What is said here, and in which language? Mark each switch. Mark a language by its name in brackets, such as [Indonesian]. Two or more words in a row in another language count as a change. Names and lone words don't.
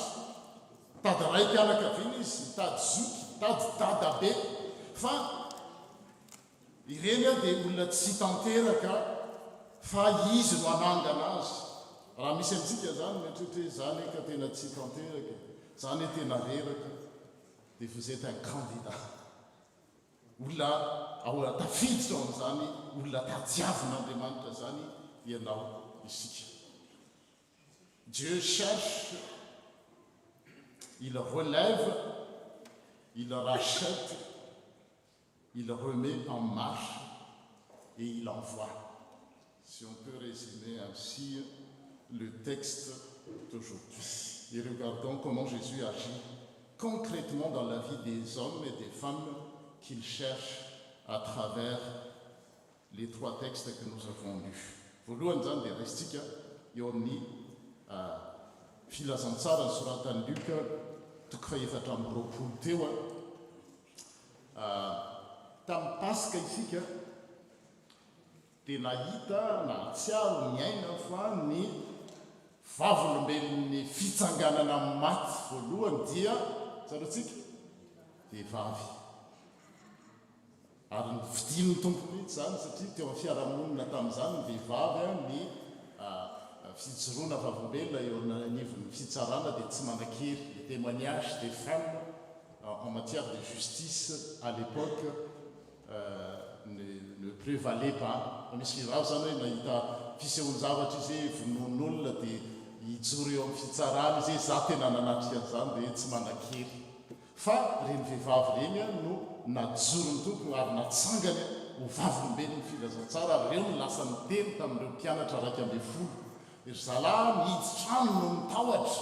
[Malagasy] Mitady ray mpianakaviana izy, mitady zoky, mitady dadabe fa ireny dia olona tsy tanteraka fa izy no anangana azy. Raha misy amintsika zany mieritreritra hoe zany ka tena tsy tanteraka, zany tena reraka, dia [French] vous êtes un candidat. [Malagasy] Olona ao tafiditra ao amin'izany olona tadiavin'Andriamanitra zany ianao isika. [French] Dieu cherche, il relève, il rachète, il remet en marche et il envoie. Si on peut résumer ainsi le texte d'aujourd'hui. Et regardons comment Jésus agit concrètement dans la vie des hommes et des femmes qu'il cherche à travers les 3 textes que nous avons lus. [Malagasy] Voalohany zany dia resitsika eo amin'ny filazantsara ny soratan'ny Luka toko faha-efatra amby roapolo teo tamin'ny Pasika isika dia nahita na hatsiaro ny aina fa ny vavolombelon'ny fitsanganana amin'ny maty voalohany dia tsarotsika vehivavy ary ny vidin'ny tompony itsy zany satria teo amin'ny fiarahamonina tamin'izany ny vehivavy ny fijoroana vavolombelona eo anivon'ny fitsarana dia tsy manan-kery [French] le témoignage des femmes en matière de justice à l'époque ne prévalait pas. [Malagasy] Misy vehivavy zany hoe mahita fisehoany zavatra izy hoe vonoan'olona dia hijoro eo amin'ny fitsarana izy hoe za tena nanatrika an'izany dia tsy manan-kery fa reny vehivavy reny no najorony tompony ary natsangany ho vavolombelony filazantsara ary reo no lasa niteny tamin'ireo mpianatra raiky ambe folo ry zalahy mihidy trano no mitahotra